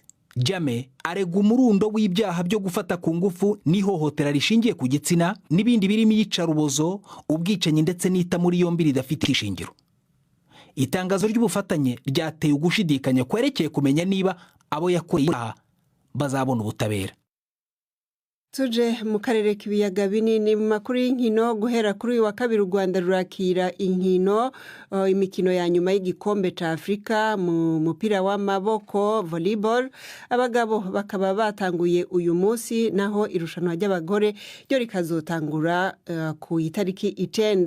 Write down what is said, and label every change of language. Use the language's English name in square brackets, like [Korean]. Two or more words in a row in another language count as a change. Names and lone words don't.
[Kinyarwanda] Jammeh arega umurundo w'ibyaha byo gufata ku ngufu n'ihohotera rishingiye ku gitsina n'ibindi birimo iyicarubozo, ubwicanyi ndetse n'ita muri yombi ridafite ishingiro. Itangazo ry'ubufatanye ryateye ugushidikanya kwerekeye kumenya niba abo yakoreye bazabona ubutabera. [Rundi] Tuje mu karere k'ibiyaga binini mu makuru y'inkino. Guhera kuri uyu wa kabiri u Rwanda rurakira imikino ya nyuma y'igikombe ca Afrika mu mupira w'amaboko volleyball. Abagabo bakaba batanguye uyu munsi, naho irushanwa ry'abagore ryo rikazotangura ku itariki 9.